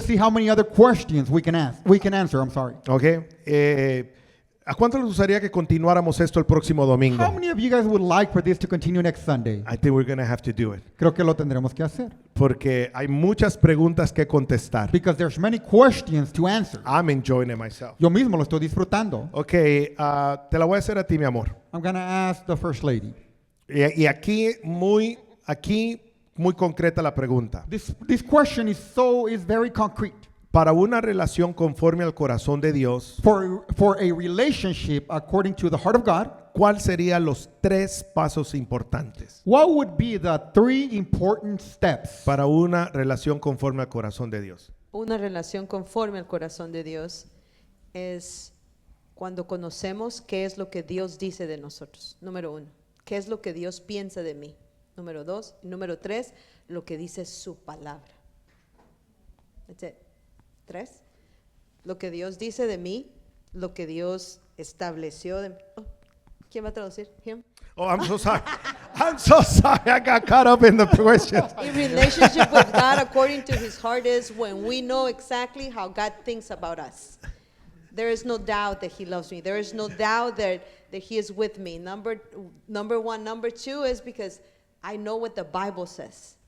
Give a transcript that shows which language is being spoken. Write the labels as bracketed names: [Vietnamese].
[English] see how many other questions we can answer. I'm sorry. Okay. [Spanish] ¿A cuánto les gustaría que continuáramos esto el próximo domingo? [English] How many of you guys would like for this to continue next Sunday? I think we're going to have to do it. [Spanish] Creo que lo tendremos que hacer. Porque hay muchas preguntas que contestar. [English] Because there's many questions to answer. I'm enjoying it myself. [Spanish] Yo mismo lo estoy disfrutando. Okay, te la voy a hacer a ti, mi amor. [English] I'm going to ask the First Lady. [Spanish] Y aquí muy concreta la pregunta. [English] This question is very concrete. [Spanish] Para una relación conforme al corazón de Dios, [English] For a relationship according to the heart of God, [Spanish] ¿cuáles serían los 3 pasos importantes [English] what would be the 3 important steps [Spanish] para una relación conforme al corazón de Dios? Una relación conforme al corazón de Dios es cuando conocemos qué es lo que Dios dice de nosotros. Número 1, qué es lo que Dios piensa de mí. Número 2, y número 3, lo que dice su palabra. [English] That's it. [Spanish] 3, lo que Dios dice de mí, lo que Dios estableció de mí. Oh, ¿quién va a traducir? Him? [English] Oh, I'm so sorry. I'm so sorry. I got caught up in the questions. In relationship with God according to his heart is when we know exactly how God thinks about us. There is no doubt that he loves me. There is no doubt that he is with me. Number 1. Number 2 is because I know what the Bible says.